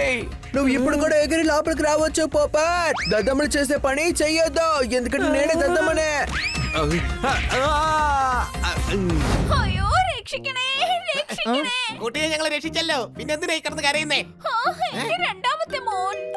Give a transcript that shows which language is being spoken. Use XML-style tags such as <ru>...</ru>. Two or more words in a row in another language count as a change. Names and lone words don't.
<te>నువ్వు ఇప్పుడు కూడా ఎగిరి లోపలికి రావచ్చు పోపట్. దద్దమ్మలు చేసే పని చెయ్యొద్దు, ఎందుకంటే నేనే దద్దమ్మనే.</te> <ml>അയ്യോ രക്ഷിക്കണേ രക്ഷിക്കണേ. കുട്ടിയെ ഞങ്ങൾ രക്ഷിച്ചല്ലോ, പിന്നെന്തിനാ ഈ കിടന്ന് കരയുന്നേ? എന്റെ രണ്ടാമത്തെ മോൻ.</ml>